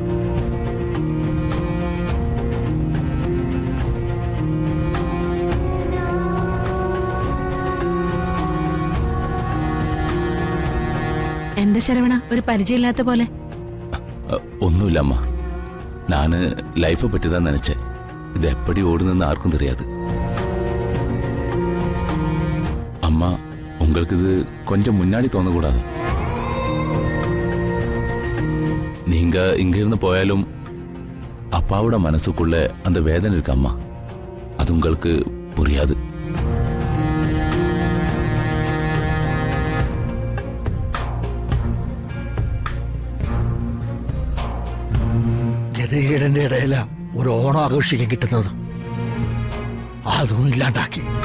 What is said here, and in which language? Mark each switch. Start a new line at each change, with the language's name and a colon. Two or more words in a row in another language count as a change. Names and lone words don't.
Malayalam: എന്താ ശരവണ, ഒരു പരിചയമില്ലാത്ത പോലെ? ഒന്നുമില്ല അമ്മ,
Tamil: நானு லைஃபை பற்றி தான் நினைச்சேன். இது எப்படி ஓடுதுன்னு யாருக்கும் தெரியாது. அம்மா, உங்களுக்கு இது கொஞ்சம் முன்னாடி தோணக்கூடாது. நீங்க இங்க இருந்து போயாலும் அப்பாவோட மனசுக்குள்ள அந்த வேதனை இருக்கு அம்மா. அது உங்களுக்கு புரியாது.
Malayalam: ഗതികേടിന്റെ ഇടയില ഒരു ഓണം ആഘോഷിക്കാൻ കിട്ടുന്നത് അതൊന്നും ഇല്ലാണ്ടാക്കി.